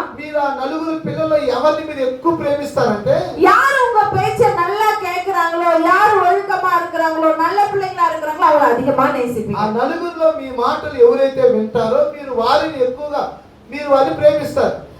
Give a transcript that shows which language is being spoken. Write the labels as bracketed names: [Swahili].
[Telugu] మీరు ఆ 4 పిల్లల్లో ఎవరిని మీరు ఎక్కువ ప్రేమిస్తారంటే, [Tamil] யார் உங்க பேச்ச நல்லா கேக்குறாங்களோ, யார் ஒழுக்கமா இருக்கறாங்களோ, நல்ல பிள்ளைங்களா இருக்கறாங்களோ அவங்கள அதிகமா நேசிப்பீங்க. [Telugu] ఆ 4లో మీ మాటలు ఎవరైతే వింటారో మీరు వారిని ఎక్కువగా మీరు వారిని ప్రేమిస్తారు.